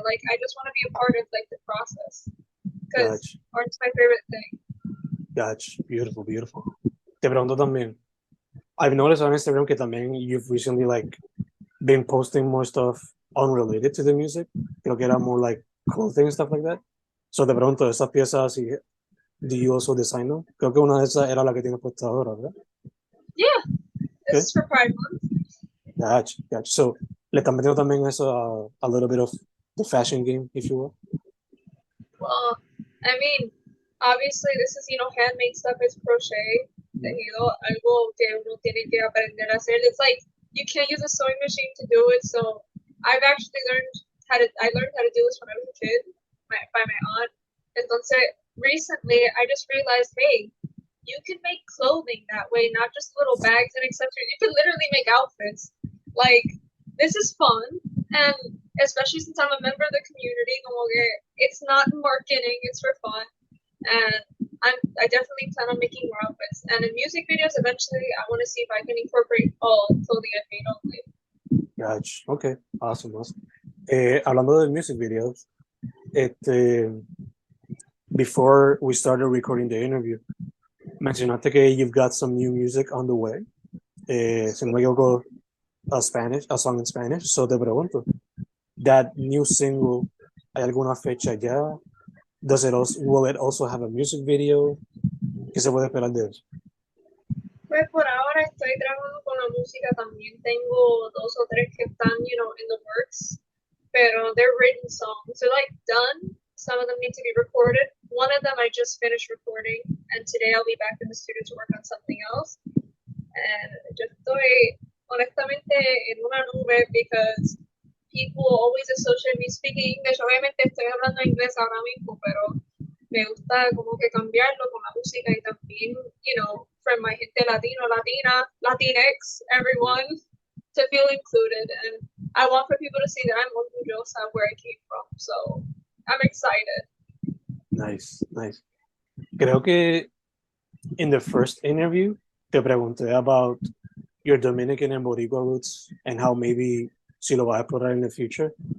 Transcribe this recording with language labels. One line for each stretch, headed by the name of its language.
English: Like, I just want to be a part of like the process. Because art's my favorite thing. Gotcha. Beautiful.
Spanish: Te pregunto también,
English: I've noticed on Instagram
Spanish: que también
English: you've recently like been posting more stuff unrelated to the music.
Spanish: Creo que era
English: more like clothing and stuff like that. So
Spanish: te pregunto, esas piezas,
English: do you also design them?
Spanish: Creo que una de esas era la que tienes puesta ahora, ¿verdad?
English: Yeah, this is for Pride Month. Gotcha. So
Spanish: le están metiendo también eso
English: a little bit of the fashion game, if you will. Well, I mean, obviously this is, handmade stuff. It's crochet.
Spanish: Algo que uno tiene que aprender a hacer.
English: It's like you can't use a sewing machine to do it. So I've actually learned how to do this when I was a kid by my aunt.
Spanish: Entonces,
English: recently I just realized, hey, you can make clothing that way, not just little bags and accessories. You can literally make outfits. Like, this is fun, and especially since I'm a member of the community, it's not marketing, it's for fun. And I definitely plan on making more outfits. And in music videos, eventually, I want to see if I can incorporate all clothing I've made only. Gotcha. Okay. Awesome.
Spanish: Hablando de
English: music videos, before we started recording the interview,
Spanish: mencionaste que
English: you've got some new music on the way.
Spanish: Si no me equivoco,
English: a song in Spanish. So
Spanish: te pregunto,
English: that new single,
Spanish: ¿hay alguna fecha ya?
English: Will it also have a music video?
Spanish: ¿Qué se puede esperar de eso? Pues por ahora estoy trabajando con la música también. Tengo 2 o 3 que están,
English: in the works,
Spanish: pero
English: they're written songs. They're like done. Some of them need to be recorded. One of them I just finished recording, and today I'll be back in the studio to work on something else. And
Spanish: yo estoy honestamente en una nube
English: because people always associate me speaking English.
Spanish: Obviamente estoy hablando inglés ahora mismo, pero me gusta como que cambiarlo con la música y también,
English: from my
Spanish: gente latino, latina, Latinx,
English: everyone. to feel included, and I want for people to see that I'm
Spanish: orgullosa
English: where I came from. So I'm excited. Nice, nice.
Spanish: Creo que
English: in the first interview
Spanish: te pregunté
English: about your Dominican and Boricua roots and how maybe
Spanish: si lo vas a explorar
English: in the future.